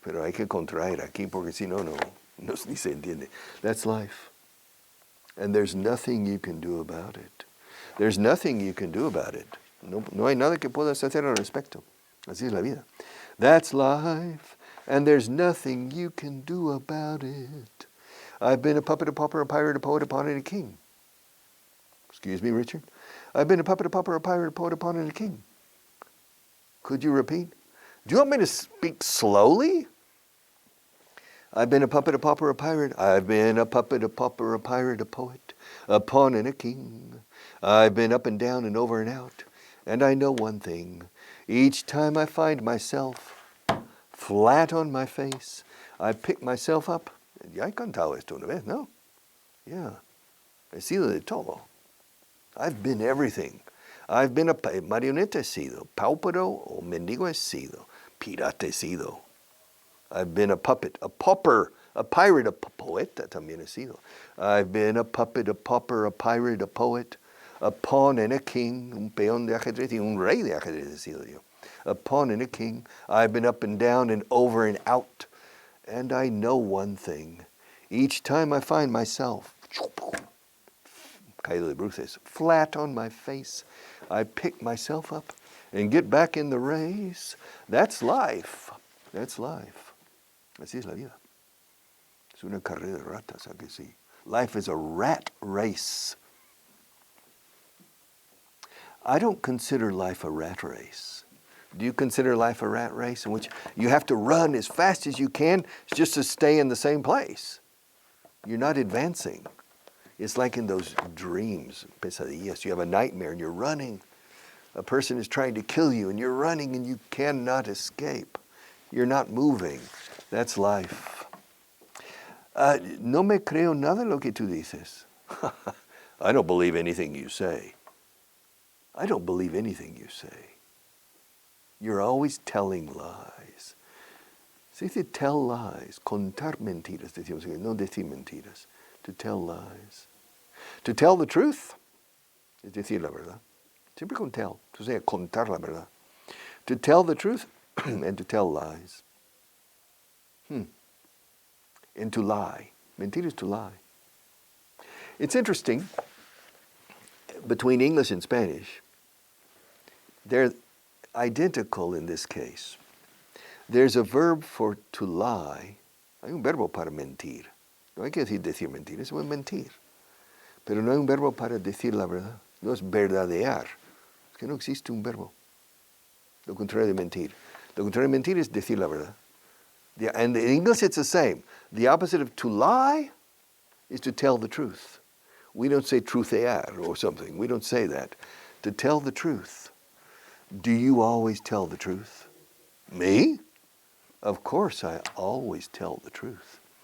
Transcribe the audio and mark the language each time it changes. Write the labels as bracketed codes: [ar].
[es] Pero hay que contraer aquí porque si no, ni se entiende. [en] That's life. And there's nothing you can do about it. [es] No hay nada que puedas hacer al respecto. Así es la vida. [en] That's life. And there's nothing you can do about it. I've been a puppet, a pauper, a pirate, a poet, a pawn, and a king. Excuse me, Richard? I've been a puppet, a pauper, a pirate, a poet, a pawn, and a king. Could you repeat? Do you want me to speak slowly? I've been a puppet, a pauper, a pirate. I've been a puppet, a pauper, a pirate, a poet, a pawn, and a king. I've been up and down and over and out. And I know one thing. Each time I find myself flat on my face, I pick myself up. [es] Ya he cantado esto una vez, ¿no? Yeah. He sido de todo. [en] I've been everything. I've been a [es] marioneta he sido, paupero o mendigo he sido, pirata he sido. [en] I've been a puppet, a pauper, a pirate, a [es] poeta también he sido. [en] I've been a puppet, a pauper, a pirate, a poet, a pawn and a king, [es] un peón de ajedrez y un rey de ajedrez he sido yo. [en] A pawn and a king. I've been up and down and over and out. And I know one thing. Each time I find myself [es] caído de bruces, [en] flat on my face, I pick myself up and get back in the race. That's life. [es] Así es la vida. Es una carrera de ratas, ¿a que sí? [en] Life is a rat race. I don't consider life a rat race. Do you consider life a rat race in which you have to run as fast as you can just to stay in the same place? You're not advancing. It's like in those dreams, pesadillas. You have a nightmare and you're running. A person is trying to kill you and you're running and you cannot escape. You're not moving. That's life. [es] No me creo nada lo que tú dices. [en] I don't believe anything you say. I don't believe anything you say. You're always telling lies. [es] Se dice tell lies, contar mentiras, decimos, no decir mentiras. [en] To tell lies. To tell the truth, [es] es decir la verdad. Siempre con tell, o sea, contar la verdad. [en] To tell the truth and to tell lies. And to lie. Mentir is to lie. It's interesting, between English and Spanish, they're identical in this case. There's a verb for to lie. [es] Hay un verbo para mentir. No hay que decir mentir, es mentir. Pero no hay un verbo para decir la verdad. No es verdadear. Es que no existe un verbo. Lo contrario de mentir. Lo contrario de mentir es decir la verdad. [en] And in English it's the same. The opposite of to lie is to tell the truth. We don't say truthear or something. We don't say that. To tell the truth. Do you always tell the truth? Me? Of course I always tell the truth.